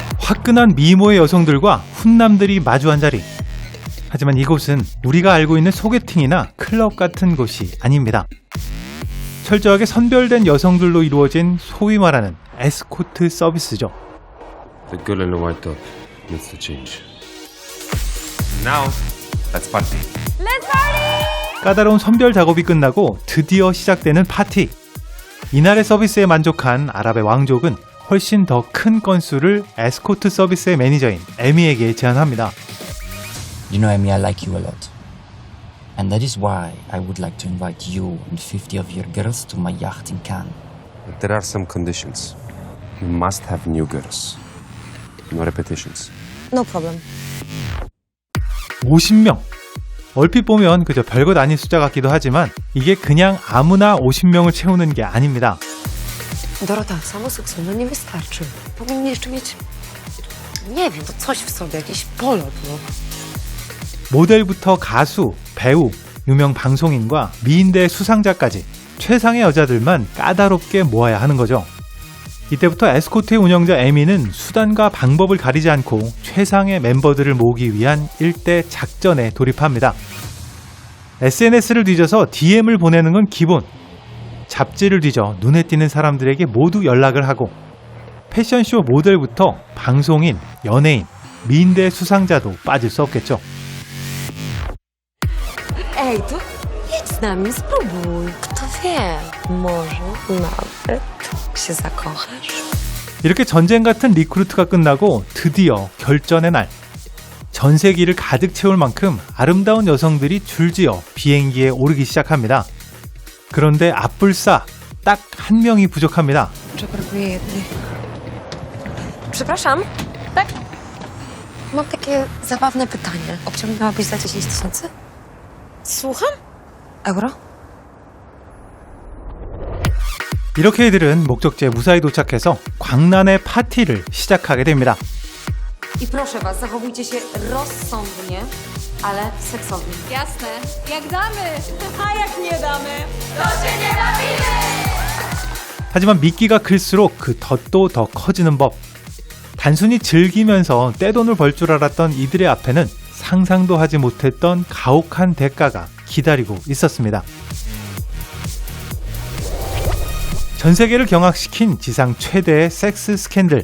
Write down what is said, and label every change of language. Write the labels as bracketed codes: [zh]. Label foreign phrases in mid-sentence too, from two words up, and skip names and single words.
[ko] 화끈한 미모의 여성들과 훈남들이 마주한 자리. 하지만 이곳은 우리가 알고 있는 소개팅이나 클럽 같은 곳이 아닙니다. 철저하게 선별된 여성들로 이루어진 소위 말하는 에스코트 서비스죠. [en] The girl in the white top needs to change. Now, let's party. Let's party! 까다로운 선별 작업이 끝나고 드디어 시작되는 파티. 이날의 서비스에 만족한 아랍의 왕족은 훨씬 더 큰 건수를 에스코트 서비스의 매니저인 에미에게 제안합니다. You know, Amy, I like you a lot. And that is why I would like to invite you and 50 of your girls to my yacht in Cannes. But there are some conditions. You must have new girls. No repetitions. No problem. [ko] 50명. 얼핏 보면 그저 별것 아닌 숫자 같기도 하지만 이게 그냥 아무나 50명을 채우는 게 아닙니다. [pl] Dorota, samo seksu, no nie wystarczy. Powinni jeszcze mieć, nie wiem, to coś w sobie, jakiś polot, no. [ko] 모델부터 가수, 배우, 유명 방송인과 미인대 수상자까지 최상의 여자들만 까다롭게 모아야 하는 거죠. 이때부터 에스코트의 운영자 에미는 수단과 방법을 가리지 않고 최상의 멤버들을 모으기 위한 일대 작전에 돌입합니다. SNS를 뒤져서 DM을 보내는 건 기본. 잡지를 뒤져 눈에 띄는 사람들에게 모두 연락을 하고 패션쇼 모델부터 방송인, 연예인, 미인대 수상자도 빠질 수 없겠죠. [pl] Ej, to jedź z nami, spróbuj. Kto wie, może nawet się zakochasz. [ko] 이렇게 전쟁 같은 리크루트가 끝나고 드디어 결전의 날. 전세기를 가득 채울 만큼 아름다운 여성들이 줄지어 비행기에 오르기 시작합니다. 그런데 앞불싸 딱 한 명이 부족합니다. [pl] Brakuje jednej. Przepraszam? Tak? Mam takie zabawne pytanie. Obciągnęłabyś za 10 000? Słucham? Euro? [ko] 이렇게 이들은 목적지에 무사히 도착해서 광란의 파티를 시작하게 됩니다. [pl] I proszę was, zachowujcie się rozsądnie, ale seksownie. Jasne. Jak damy? A jak nie damy? To się nie bawimy! [ko] 하지만 미끼가 클수록 그 덫도 더 커지는 법. 단순히 즐기면서 떼돈을 벌 줄 알았던 이들의 앞에는 상상도 하지 못했던 가혹한 대가가 기다리고 있었습니다. 전 세계를 경악시킨 지상 최대의 섹스 스캔들.